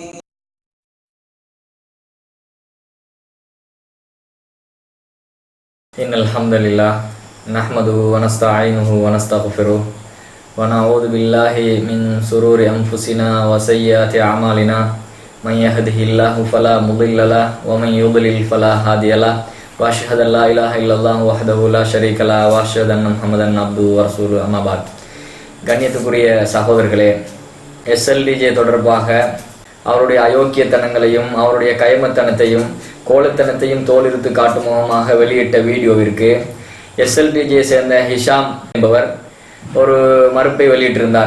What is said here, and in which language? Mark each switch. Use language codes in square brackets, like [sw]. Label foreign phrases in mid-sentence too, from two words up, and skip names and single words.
[ar] إن الحمد لله نحمده ونستعينه ونستغفره ونعوذ بالله من شرور أنفسنا وسيئات أعمالنا من يهده الله فلا مضل له ومن يضلل فلا هادي له وأشهد أن لا إله إلا الله وحده لا شريك له وأشهد أن محمدا عبده ورسوله أما بعد. [ta] கண்ணியத்துக்குரிய சகோதரர்களே, SLDJ தொடர்பாக அவருடைய அயோக்கியத்தனங்களையும் அவருடைய கைமத்தனத்தையும் கோலத்தனத்தையும் தோலிருத்து காட்டும் முகமாக வெளியிட்ட வீடியோவிற்கு SLDJ சேர்ந்த ஹிஷாம் என்பவர் ஒரு மறுப்பை வெளியிட்டிருந்தார்.